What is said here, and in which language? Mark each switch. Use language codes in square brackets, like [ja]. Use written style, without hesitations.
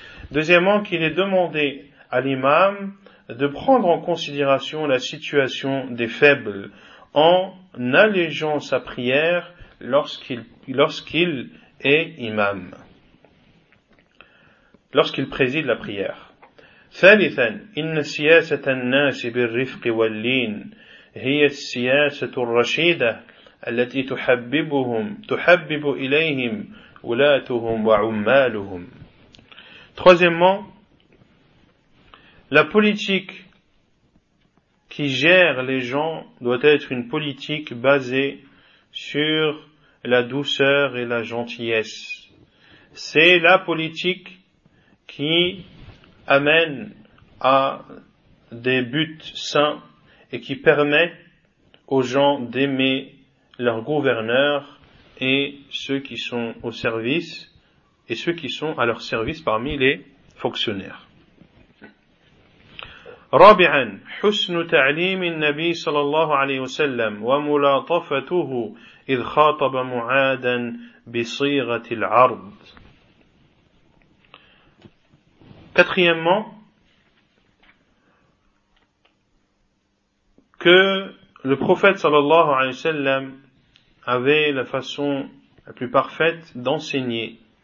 [fr] Deuxièmement, qu'il est demandé à l'imam de prendre en considération la situation des faibles en allégeant sa prière lorsqu'il est imam, lorsqu'il préside la prière. [ar] ثالثا إن سياسة الناس بالرفق واللين هي السياسة الرشيدة التي تحببهم تحبب إليهم ولاتهم وعمالهم. [fr] Troisièmement, la politique qui gère les gens doit être une politique basée sur la douceur et la gentillesse. C'est la politique qui amène à des buts sains et qui permet aux gens d'aimer leurs gouverneurs et ceux qui sont au service et ceux qui sont à leur service parmi les fonctionnaires. [ar] رابعا حسن تعليم النبي صلى الله عليه وسلم وملاطفته إذ خاطب معادا بصيغة العرض. [fr] Quatrièmement, que le prophète sallallahu alayhi wa sallam avait la façon la plus parfaite d'enseigner.